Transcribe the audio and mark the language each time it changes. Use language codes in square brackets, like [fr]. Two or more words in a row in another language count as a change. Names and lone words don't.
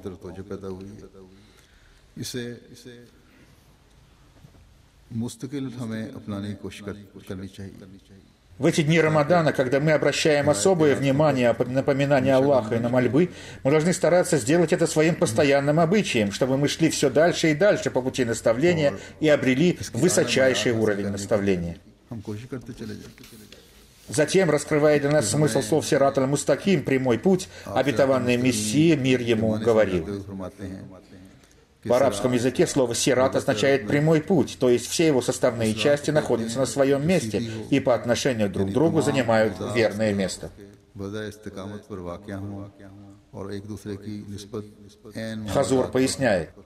[ru] В эти дни Рамадана, когда мы обращаем особое внимание на напоминание Аллаха и на мольбы, мы должны стараться сделать это своим постоянным обычаем, чтобы мы шли все дальше и дальше по пути наставления и обрели высочайший уровень наставления. Затем, раскрывая для нас смысл слов [ar] صراط المستقيم, [ru] прямой путь, обетованный Мессия, мир ему, говорил. В арабском языке слово «сират» означает «прямой путь», то есть все его составные части находятся на своем месте и по отношению друг к другу занимают верное место. Хазур поясняет.